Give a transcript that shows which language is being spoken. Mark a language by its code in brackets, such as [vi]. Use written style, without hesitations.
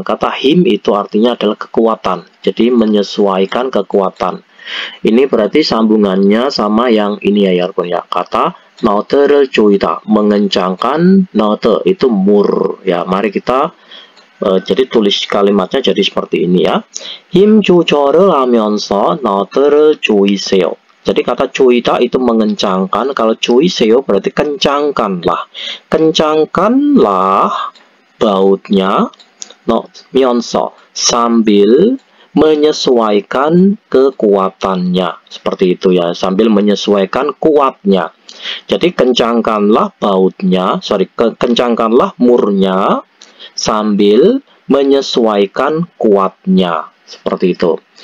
[id] Kata 힘 itu artinya adalah kekuatan. Jadi menyesuaikan kekuatan. Ini berarti sambungannya sama yang ini ya 여러분 ya. Kata [ko] 너트를 조이다, [id] mengencangkan. 너트 itu mur ya. Mari kita jadi tulis kalimatnya jadi seperti ini ya. [ko] 힘 조절을 하면서 너트를 조이세요. [id] Jadi kata 조이다 itu mengencangkan. Kalau 조이세요 berarti kencangkanlah. Kencangkanlah bautnya myeonso, sambil menyesuaikan kekuatannya. Seperti itu ya, sambil menyesuaikan kuatnya. Jadi kencangkanlah bautnya, kencangkanlah murnya sambil menyesuaikan kuatnya. Seperti itu.